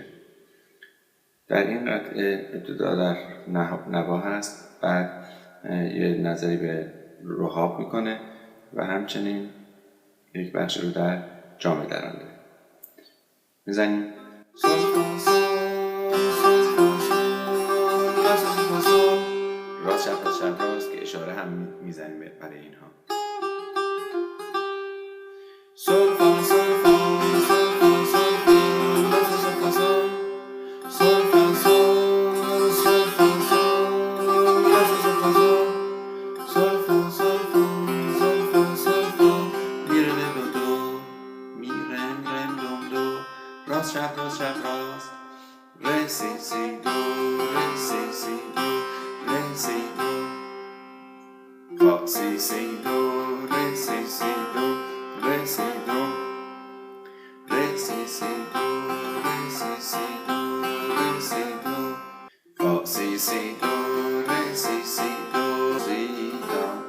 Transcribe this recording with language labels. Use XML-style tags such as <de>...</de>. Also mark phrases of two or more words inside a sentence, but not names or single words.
<fa>در این قطعه ابتدا در نوا هست، بعد یه نظری به رهاب میکنه و همچنین یک بخش رو در جامه درآورده. میزنیم سل فا سل راست چپ راست چپ راست که اشاره هم میزنیم برای اینها. سل فا سل فا سل فا سل فا سل فا سل سل فا سل فا سل سل فا سل فا میره دو میره رم دو راست چپ راست چپ راست ره سی سی دو ره سی سی دو ره سی دو فا سی سی دو ره سی سی دو ره سی دو ره سی سی دو ره سی سی دو ره سی دو فا سی سی دو ره سی سی دو سی دو</fa>